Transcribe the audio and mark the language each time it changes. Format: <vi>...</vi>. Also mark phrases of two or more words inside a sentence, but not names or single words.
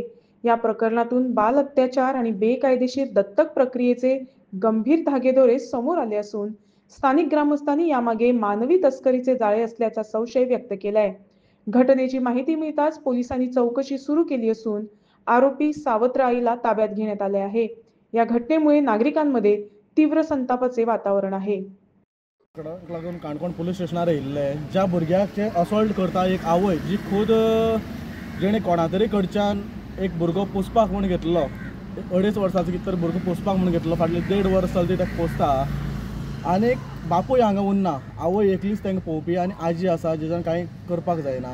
<mr>या प्रकरणातून बाल अत्याचार आणि बेकायदेशीर दत्तक प्रक्रियेचे गंभीर धागेदोरे समोर आले असून स्थानिक ग्रामस्थांनी यामागे मानवी तस्करीचे जाळे असल्याचा संशय व्यक्त केलाय. घटनेची माहिती मिळताच पोलिसांनी चौकशी सुरू केली असून आरोपी सावत्र आईला ताब्यात घेण्यात आले आहे. या घटनेमुळे नागरिकांमध्ये तीव्र संतापाचे वातावरण आहे.</mr> <kok>लागून काणकोण पोलीस स्टेशनार येयल्ले ज्या भुरग्याचे असॉल्ट करता एक आवय जी खुद जेणे कोणा तरी कडच्यान एक भुरगो पोसपाक म्हूण घेतलो, 2.5 वर्साचो कितें तरी भुरगो पोसपाक म्हूण घेतलो, फाटले 1.5 वर्स जाली ताका पोसता आनी बापूय हांगा उरना, आवय एकलीच तांकां पळोवपी आनी आजी आसा जेच्यान कांय करपाक जायना.</kok>